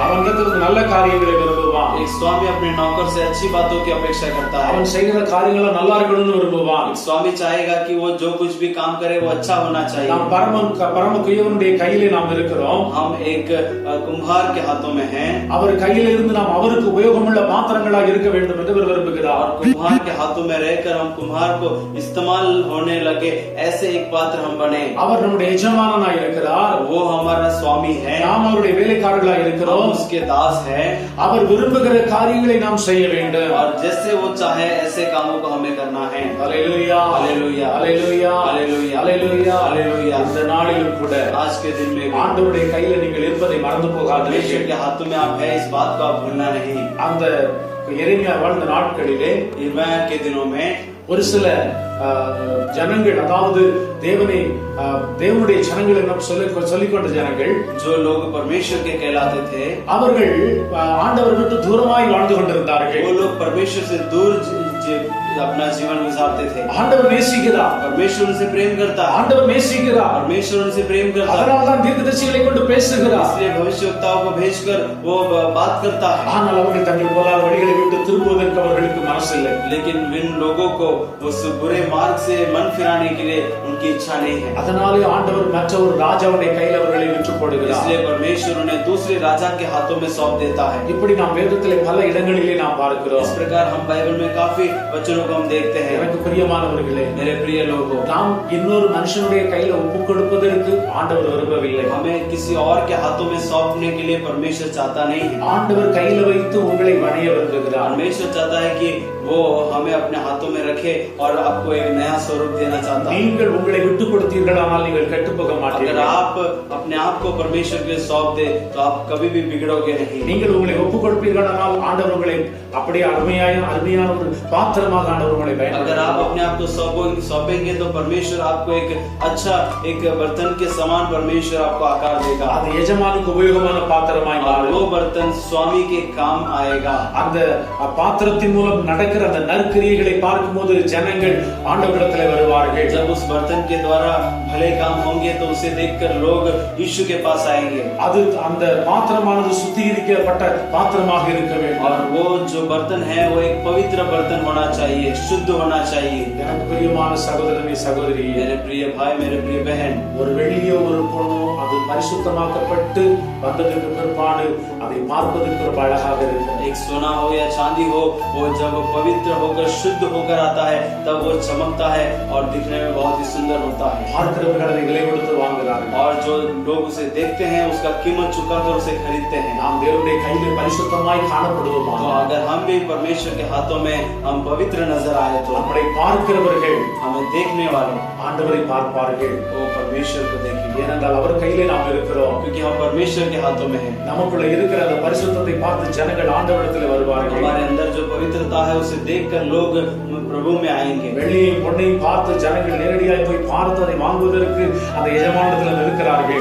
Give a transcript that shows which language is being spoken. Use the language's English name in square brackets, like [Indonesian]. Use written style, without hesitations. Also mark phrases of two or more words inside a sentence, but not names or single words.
[Tamil] அவனிடத்தில் நல்ல காரியங்களை விரும்புவான். [Hindi] एक स्वामी अपने नौकर से अच्छी बातों की अपेक्षा करता है। [Tamil] அவன் செய்கிற காரியங்கள் நல்லா இருக்கணும்னு விரும்புவான். [Hindi] एक स्वामी चाहेगा कि वो जो कुछ भी काम करे वो अच्छा होना चाहिए। [Tamil] நாம் பரம குயவனுடைய கையிலே நாம் இருக்கிறோம். [Hindi] हम एक कुम्हार के हाथों में हैं। [Tamil] அவர் கையில இருந்து நாம் அவருக்கு உபயோகமுள்ள பாத்திரங்களாக இருக்க வேண்டும் என்று விரும்புகிறார். [Hindi] कुम्हार के हाथों में रहकर हम कुम्हार को इस्तेमाल होने लगे ऐसे एक पात्र हम बने। [Tamil] அவர் நம்முடைய எஜமானனாய் இருக்கிறார். [Hindi] वो हमारा स्वामी है, [Tamil] நாம் அவருடைய வேலைக்காரர்களாக இருக்கிறோம். [Hindi] हम उसके दास हैं। [Tamil] அவர் விரும்புகிற காரியங்களை நாம் செய்ய வேண்டும். [Hindi] और जैसे वो चाहे ऐसे कामों को हमें करना है। हालेलुया हालेलुया हालेलुया हालेलुया हालेलुया हालेलुया। [Tamil] இந்த நாளிலும் கூட [Hindi] आज के दिन में [Tamil] ஆண்டவருடைய கையில நீங்கள் இருப்பதை மறந்து போகாதீர்கள். [Hindi] परमेश्वर के हाथों में आप है, इस बात को आप भूलना नहीं। [Tamil] அந்த எரேமியா வாழ்ந்த நாட்களிலே [Hindi] यिर्मयाह के दिनों में [Tamil] ஒரு சில ஜனங்கள், அதாவது தேவனுடைய ஜனங்கள் என்று சொல்லிக்கொண்ட ஜனங்கள், [Hindi] जो लोग परमेश्वर के कहलाते थे, [Tamil] அவர்கள் ஆண்டவர் விட்டு தூரமாய் வாழ்ந்து கொண்டிருந்தார்கள். [Hindi] वो लोग परमेश्वर से दूर अपना जीवन गुजारते थे। [Tamil] ஆண்டவர் நேசிக்கிறார், [Hindi] परमेश्वर उनसे प्रेम करता है, [Tamil] ஆண்டவர் நேசிக்கிறார், [Hindi] परमेश्वर उनसे प्रेम करता है। [Tamil] அதனால்தான் தீர்க்கதரிசிகளை கொண்டு பேசுகிறார், [Hindi] इसलिए भविष्यवक्ताओं को भेजकर वो बात करता है। [Tamil] ஆனால் அவர்கள் தங்கள் பொல்லாத வழிகளை விட்டு திரும்புவதற்கு அவர்களுக்கு மனசில்லை. [Hindi] लेकिन इन लोगों को उस बुरे मार्ग से मन फिराने के लिए उनकी इच्छा नहीं है। [Tamil] அதனாலே ஆண்டவர் மற்ற ஒரு ராஜாவுடைய கையில் அவர்களை விற்று போடுகிறார். [Hindi] इसलिए परमेश्वर उन्हें दूसरे राजा के हाथों में सौंप देता है। [Tamil] இப்படி நாம் வேதத்திலே பல இடங்களிலே நாம் பார்க்கிறோம். [Hindi] इस प्रकार हम बाइबल में काफी वचनों को हम देखते हैं। [Tamil] எனக்கு பிரியமானவர்களே, [Hindi] मेरे प्रिय लोगों, [Tamil] நாம் இன்னொரு மனுஷனுடைய கையில ஒப்பு கொடுப்பதற்கு ஆண்டவர் விரும்பவில்லை. [Hindi] हमें किसी और के हाथों में सौंपने के लिए परमेश्वर चाहता नहीं है। [Tamil] ஆண்டவர் கையில வைத்து உங்களை வணைய விரும்புகிறார். [Hindi] परमेश्वर चाहता है कि वो हमें अपने हाथों में रखे और आपको एक नया स्वरूप देना चाहता है। [Tamil] நீங்கள் உங்களை விட்டு கொடுத்தீர்களானால் நீங்கள் கெட்டு போக [Hindi] अगर [Tamil] மாட்டீர்கள். [Hindi] आप अपने आप को परमेश्वर के सौंप दे तो आप कभी भी बिगड़ोगे नहीं। [Tamil] நீங்கள் உங்களை ஒப்பு கொடுப்பீர்களானால் ஆண்டவர் உங்களை அப்படியே அருமையான ஒரு பாத்திரமாக ஆண்டவர் உங்களை [Hindi] अगर आप [Tamil] பயன்படுத்துவார். [Hindi] अपने आप को सौंपेंगे तो परमेश्वर आपको एक अच्छा एक बर्तन के समान परमेश्वर आपको आकार देगा। [Tamil] அது எஜமானுக்கு உபயோகமான பாத்திரமாய் [Hindi] और [Tamil] மாறும். [Hindi] वो बर्तन स्वामी के काम आएगा। [Tamil] அந்த பாத்திரத்தின் மூலம் நடக்கிற அந்த நற்கிரியைகளை பார்க்கும்போது ஜனங்கள் ஆண்டவரிடத்திலே வருவார்கள். [Hindi] जब उस बर्तन के द्वारा भले काम होंगे तो उसे देखकर लोग यीशु के पास आएंगे। [Tamil] அது அந்த பாத்திரமானது சுத்திகரிக்கப்பட்ட பாத்திரமாக இருக்க வேண்டும். [Hindi] और वो जो बर्तन है वो एक पवित्र बर्तन होना चाहिए, शुद्ध होना चाहिए। [Tamil] எனக்கு பிரியமான சகோதரனே சகோதரியே, [Hindi] मेरे प्रिय भाई, मेरे प्रिय बहन, [Tamil] ஒரு வெள்ளியோ ஒரு பொண்ணோ அது பரிசுத்தமாக்கப்பட்டு வந்ததுக்கு பிற்பாடு அதை பார்ப்பதற்கு ரொம்ப அழகாக இருக்கிறது. [Hindi] एक सोना हो या चांदी हो, वो जब पवित्र होकर शुद्ध होकर आता है तब वो चमकता है और दिखने में बहुत ही सुंदर होता है। [Tamil] பார்க்கிறவர்கள் அதை விலை கொடுத்து வாங்குகிறார்கள். [Hindi] और जो लोग उसे देखते हैं उसका कीमत चुकाकर उसे खरीदते हैं। [Tamil] நாம் தேவனுடைய கையில் பரிசுத்தமாய் [Hindi] तो [Tamil] காணப்படுவோமாக [Hindi] अगर हम भी परमेश्वर के हाथों में हम पवित्र नजर आए तो [Tamil] நம்மை பார்க்கிறவர்கள் [Hindi] हमें देखने वाले [Tamil] ஆண்டவரை பார்ப்பார்கள். [Hindi] वो परमेश्वर को देखेंगे, [Tamil] ஏனென்றால் அவர் கையிலே நாம் இருக்கிறோம். [Hindi] क्योंकि हम परमेश्वर के हाथों में हैं। [Tamil] நமக்குள்ள இருக்கிற அந்த பரிசுத்தத்தை பார்த்து ஜனங்கள் ஆண்டவரிடத்தில் வருவார்கள். [Hindi] हमारे अंदर जो पवित्रता है उसे देखकर लोग प्रभु में आएंगे। [Tamil] வெள்ளியையும் பொன்னையும் பார்த்து ஜனங்கள் நேரடியாய் போய் பார்த்து அதை வாங்குவதற்கு அந்த எஜமானத்தில் இருக்கிறார்கள்.